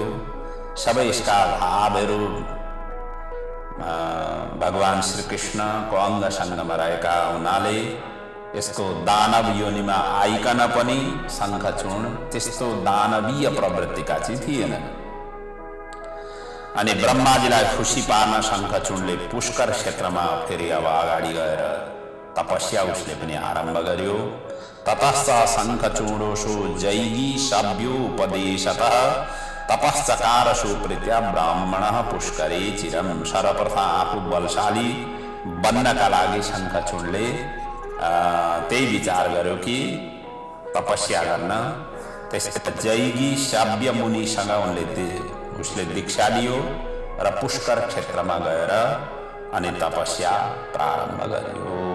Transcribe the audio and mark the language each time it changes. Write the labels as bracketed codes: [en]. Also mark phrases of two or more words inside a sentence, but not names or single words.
[ne] सबै यसका भावहरू भगवान श्रीकृष्णको अङ्गसङ्गमा रहेका हुनाले यसको दानव योनिमा आइकन पनि शङ्खचूड त्यस्तो दानवीय प्रवृत्तिका चाहिँ थिएन। अनि ब्रह्माजीलाई खुसी पार्न शङ्खचूडले पुष्कर क्षेत्रमा फेरि अब अगाडि गएर तपस्या उसले पनि आरम्भ गर्यो। [sa] ततश्च शङ्खचूडोषु जैगी सभ्योपदेशतः तपश्चकार सुप्रीत्या ब्राह्मणः पुष्करे चिरम। [ne] सर्वप्रथम आफू बलशाली बन्नका लागि शङ्खचूडले त्यही विचार गर्यो कि तपस्या गर्न। त्यसपछि जैगी सभ्य मुनिसँग उसले दीक्षा लियो र पुष्कर क्षेत्रमा गएर अनि तपस्या प्रारम्भ गर्यो।